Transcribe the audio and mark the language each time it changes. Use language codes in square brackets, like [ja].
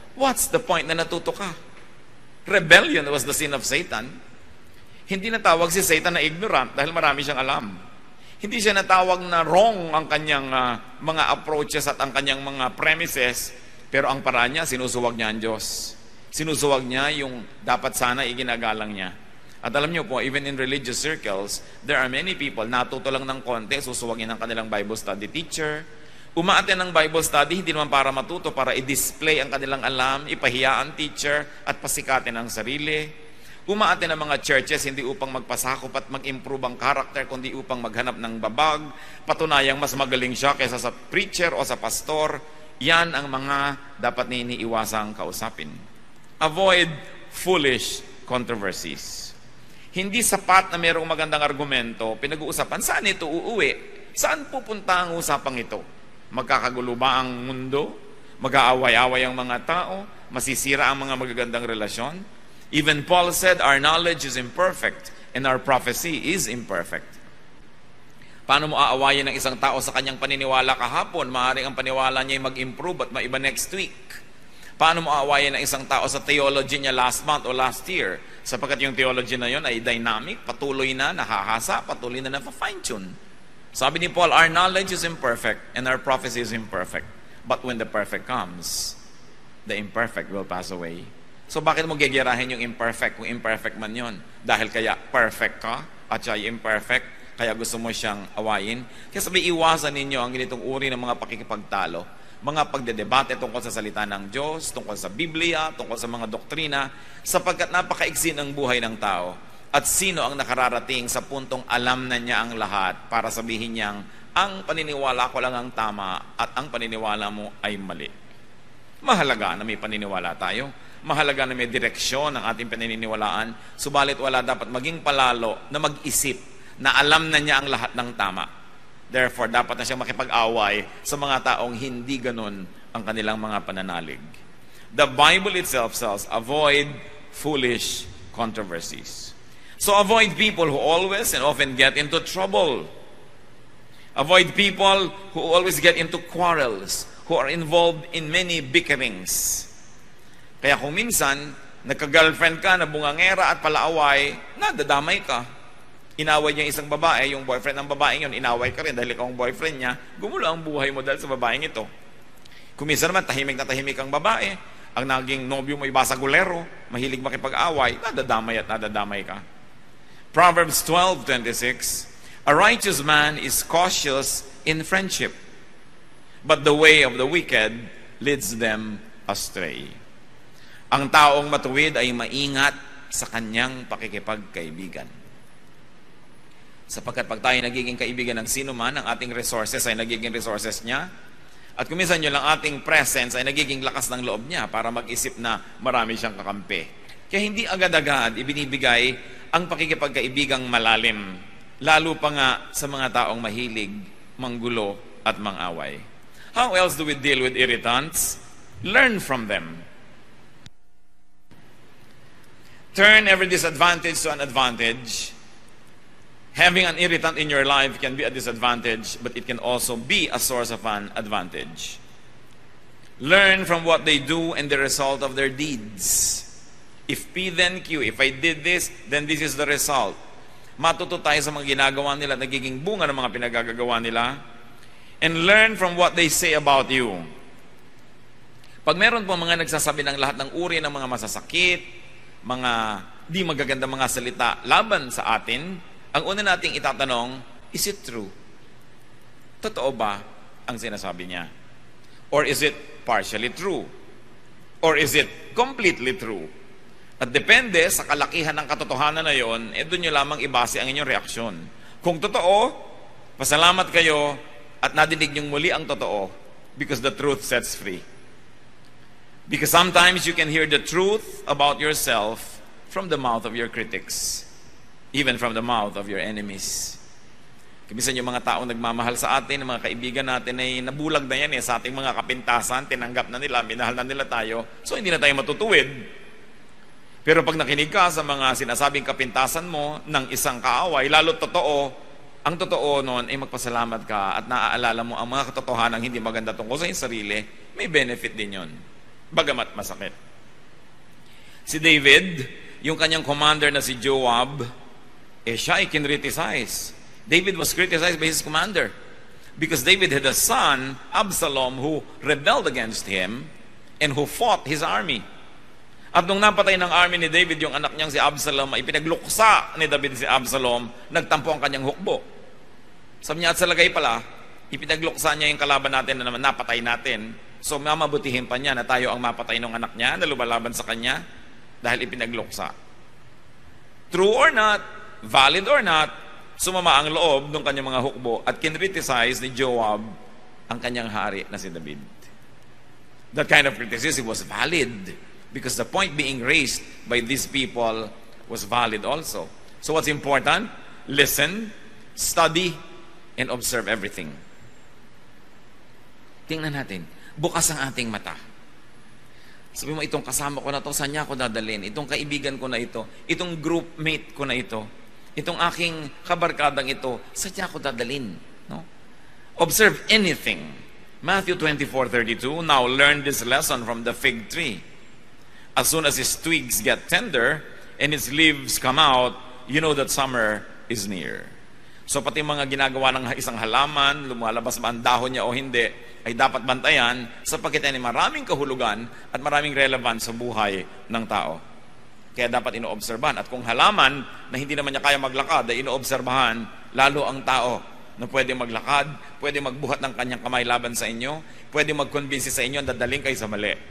[en] What's the point [tl] na natuto ka? [en] Rebellion was the sin of Satan. [tl] Hindi natawag si Satan na ignorant dahil marami siyang alam. Hindi siya natawag na wrong ang kanyang mga approaches at ang kanyang mga premises, pero ang paraan niya, sinusuwag niya ang Diyos. Sinusuwag niya yung dapat sana iginagalang niya. At alam niyo po, [en] even in religious circles, there are many people, [tl] natuto lang ng konti, susuwagin ang kanilang Bible study teacher. Umaattend ng Bible study, hindi naman para matuto, para i-display ang kanilang alam, ipahiya ang teacher, at pasikatin ang sarili. Umaattend ng mga churches, hindi upang magpasakop at mag-improve ang character, kundi upang maghanap ng babag, patunayang mas magaling siya kaysa sa preacher o sa pastor. Yan ang mga dapat na iniiwasang kausapin. [en] Avoid foolish controversies. [tl] Hindi sapat na mayroong magandang argumento, pinag-uusapan, saan ito uuwi? Saan pupunta ang usapang ito? Magkakagulo ba ang mundo? Mag-aaway-away ang mga tao? Masisira ang mga magagandang relasyon? [en] Even Paul said, our knowledge is imperfect and our prophecy is imperfect. [tl] Paano mo aawayin ng isang tao sa kanyang paniniwala kahapon? Maaaring ang paniwala niya ay mag-improve at maiba [en] next week. [tl] Paano mo aawayin ng isang tao sa theology niya [en] last month [tl] o [en] last year? [tl] Sapagkat yung theology na yon ay dynamic, patuloy na nahahasa, patuloy na na-fine-tune. Sabi ni [en] Paul, our knowledge is imperfect and our prophecy is imperfect. But when the perfect comes, the imperfect will pass away. [tl] So bakit mo gegerahin yung imperfect kung imperfect man yon? Dahil kaya perfect ka at siya ay imperfect, kaya gusto mo siyang awayin? Kaya sabi, iwasan ninyo ang ganitong uri ng mga pakikipagtalo, mga pagdedebate tungkol sa salita ng Diyos, tungkol sa Biblia, tungkol sa mga doktrina, sapagkat napakaigsi ng buhay ng tao. At sino ang nakararating sa puntong alam na niya ang lahat para sabihin niyang, ang paniniwala ko lang ang tama at ang paniniwala mo ay mali. Mahalaga na may paniniwala tayo. Mahalaga na may direksyon ang ating paniniwalaan, subalit wala dapat maging palalo na mag-isip na alam na niya ang lahat ng tama. Therefore, dapat na siya makipag-away sa mga taong hindi ganun ang kanilang mga pananalig. [en] The Bible itself says, avoid foolish controversies. So avoid people who always and often get into trouble. Avoid people who always get into quarrels, who are involved in many bickerings. [tl] Kaya kung minsan, nagka-girlfriend ka na bungangera at palaaway, nadadamay ka. Inaway niya isang babae, yung boyfriend ng babaeng yun, inaway ka rin dahil ikaw ang boyfriend niya, gumulo ang buhay mo dahil sa babaeng ito. Kung minsan naman, tahimik na tahimik ang babae, ang naging nobyo mo ibasagulero, mahilig makipag-away, nadadamay at nadadamay ka. [en] Proverbs 12:26, a righteous man is cautious in friendship, but the way of the wicked leads them astray. [tl] Ang taong matuwid ay maingat sa kanyang pakikipagkaibigan. Sapagkat pag tayo nagiging kaibigan ng sino man, ang ating resources ay nagiging resources niya. At kung minsan yun lang ating presence ay nagiging lakas ng loob niya para mag-isip na marami siyang kakampi. Kaya hindi agad-agad ibinibigay ang pakikipagkaibigang malalim. Lalo pa nga sa mga taong mahilig, manggulo at mangaway. [en] How else do we deal with irritants? Learn from them. Turn every disadvantage to an advantage. Having an irritant in your life can be a disadvantage, but it can also be a source of an advantage. Learn from what they do and the result of their deeds. If P then Q, if I did this, then this is the result. [tl] Matuto tayo sa mga ginagawa nila, nagiging bunga ng mga pinagagagawa nila. [en] And learn from what they say about you. [tl] Pag meron po mga nagsasabi ng lahat ng uri ng mga masasakit, mga di magagandang mga salita laban sa atin, ang una nating itatanong, [en] is it true? [tl] Totoo ba ang sinasabi niya? [en] Or is it partially true? Or is it completely true? [tl] At depende sa kalakihan ng katotohanan na yon, doon nyo lamang ibase ang inyong reaksyon. Kung totoo, pasalamat kayo at nadinig nyong muli ang totoo [en] because the truth sets free. Because sometimes you can hear the truth about yourself from the mouth of your critics, even from the mouth of your enemies. [tl] Kimisan yung mga taong nagmamahal sa atin, mga kaibigan natin ay nabulag na yan sa ating mga kapintasan, tinanggap na nila, minahal na nila tayo, so hindi na tayo matutuwid. Pero pag nakinig ka sa mga sinasabing kapintasan mo ng isang kaaway, lalo totoo, ang totoo noon ay magpasalamat ka at naaalala mo ang mga katotohanan hindi maganda tungkol sa iyong sarili, may benefit din yon. Bagamat masakit. Si David, yung kanyang commander na si Joab, siya ay kinriticize. [en] David was criticized by his commander because David had a son, Absalom, who rebelled against him and who fought his army. [tl] At nung napatay ng army ni David yung anak niyang si Absalom, ay pinagluksa ni David si Absalom, nagtampo ang kanyang hukbo. Sabi niya, at sa lagay pala, ipinagluksa niya yung kalaban natin na naman napatay natin. So mamabutihin pa niya na tayo ang mapatay ng anak niya na lumalaban sa kanya dahil ipinagluksa. [en] True or not, valid or not, [tl] sumama ang loob ng kanyang mga hukbo at kinriticize ni Joab ang kanyang hari na si David. [en] That kind of criticism was valid because the point being raised by these people was valid also. So what's important? Listen, study, and observe everything. [tl] Tingnan natin. Bukas ang ating mata. Sabi mo, itong kasama ko na to, saan niya ako dadalhin? Itong kaibigan ko na ito, itong groupmate ko na ito, itong aking kabarkadang ito, saan niya ako dadalhin? [en] No? Observe anything. Matthew 24:32, now learn this lesson from the fig tree. As soon as its twigs get tender and its leaves come out, you know that summer is near. [tl] So pati mga ginagawa ng isang halaman, lumalabas ba ang dahon niya o hindi, ay dapat bantayan sapagkat ay maraming kahulugan at maraming relevant sa buhay ng tao. Kaya dapat inoobserbahan. At kung halaman na hindi naman niya kaya maglakad, ay inoobserbahan lalo ang tao na pwede maglakad, pwede magbuhat ng kanyang kamay laban sa inyo, pwede mag-convince sa inyo, dadaling kayo sa mali.